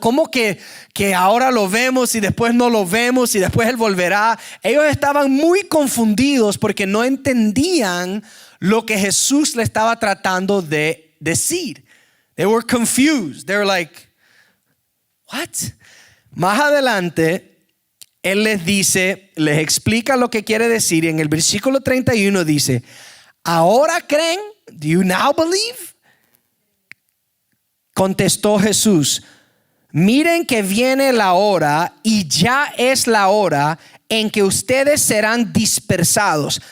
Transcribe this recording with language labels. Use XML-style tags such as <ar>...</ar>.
<es>¿Cómo que ahora lo vemos y después no lo vemos y después Él volverá? Ellos estaban muy confundidos porque no entendían lo que Jesús le estaba tratando de decir.</es> <en>They were confused. They were like, what?</en> <es>Más adelante Él les dice, les explica lo que quiere decir. Y en el versículo 31 dice, ¿ahora creen?</es> <en>¿Do you now believe?</en> <es>Contestó Jesús, miren que viene la hora y ya es la hora en que ustedes serán dispersados.</es>